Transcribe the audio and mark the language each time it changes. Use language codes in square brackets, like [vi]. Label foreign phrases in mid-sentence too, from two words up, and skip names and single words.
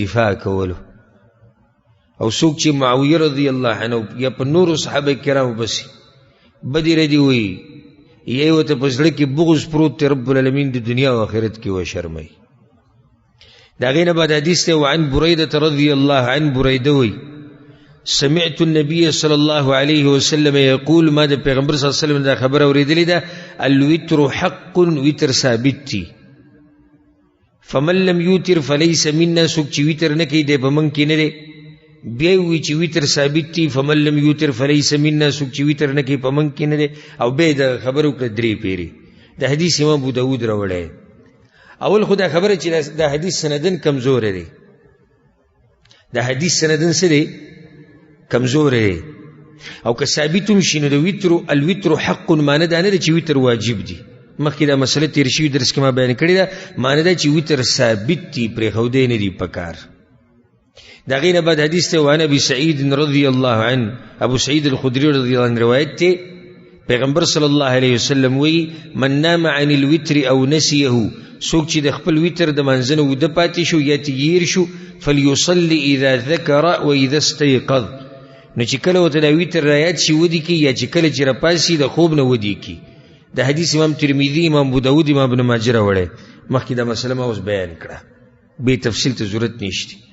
[ps] دفاع کولو او څوک چې معاویه [ar] رضی الله عنه [ps] یا په نورو صحابه کرامو پسې بدې ردې وایي یا یې ورته په زړه کې بغض پروت دی رب العالمین د دنیا او آخرت کې وشرموي د هغې نه بعد حدیث دی [ar] وعن بریدة رضی الله عنه [ps] بریده وایي [ar] سمعت النبي صلى الله عليه وسلم يقول [ps] ما د پیغمبر [ar] صلی الله علیه وسلم [ps] دا خبر اوریدلی ده [ar] الوتر حق [ps] وتر ثابت دی [ar] فمن لم يوتر فليس منا [ps] سوک چې وتر نه کوي دی په موږ کې نه دی بیا وی چې وتر ثابت دی [ar] فمن لم يوتر فليس منا [ps] سوک چې وتر نه کوي په موږ کې نه دی او بیا د خبرو کړه درې پیری د حدیث امام ابو داود راوړی اول خو دا خبره چې دا حدیث سندن کمزور دی دا حدیث سندن څه دی کمزور دی او که ثابت هم شي نو د [ar] الوتر حق [ps] معنی دا نه ده چې وتر واجب دی مخکې دا مسله تیر شوي درس کې ما بیان کړې ده معنی دا چې وتر ثابت دی پرېښودی نه دی پکار د هغې نه بعد حدیث دی [ar] وعن ابي سعید رضی الله عنه [ps] ابو سعید [ar] الخدري رضی الله عنه [ps] روایت دی پیغمبر [ar] صلی الله علیه وسلم [ps] وی [ar] من نام عن الوتر او نسیه [ps] څوک چې د خپل وتر د منځه نه وده پاتې شو یا تیر شو [ar] فلیصلي اذا ذکر و اذا استيقظ [ps] نو چې کله ورته دا وتر رایاد شي ودي کی یا چې کله چې راپاسي د خوب نه ودي کی د حدیث امام ترمذی امام ابو داود امام ابن ماجه راوړی مخکې دا مسله ما اوس بیان کړه به تفصیل ته ضرورت نشته